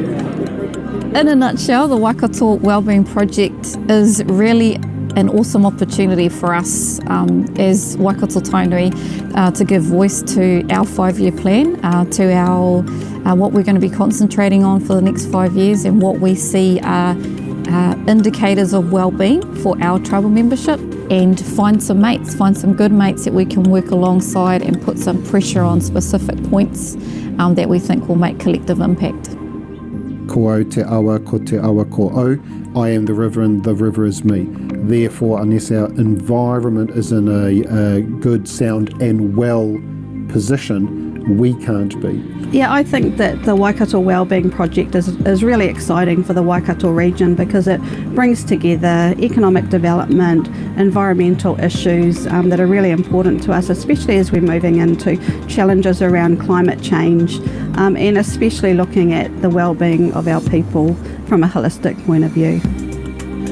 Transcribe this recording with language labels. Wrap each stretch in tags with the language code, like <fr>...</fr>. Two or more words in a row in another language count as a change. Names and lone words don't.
<en>In a nutshell, the Waikato Wellbeing Project is really an awesome opportunity for us as Waikato Tainui to give voice to our 5-year plan, to our what we're going to be concentrating on for the next 5 years, and what we see are indicators of well-being for our tribal membership, and find some good mates that we can work alongside and put some pressure on specific points that we think will make collective impact.</en> <mi>Ko Aotearoa, ko te awa ko au.</mi> <en>I am the river and the river is me. Therefore, unless our environment is in a good, sound and well position, we can't be. Yeah, I think that the Waikato Wellbeing Project is really exciting for the Waikato region, because it brings together economic development, environmental issues that are really important to us, especially as we're moving into challenges around climate change, and especially looking at the well-being of our people from a holistic point of view.</en>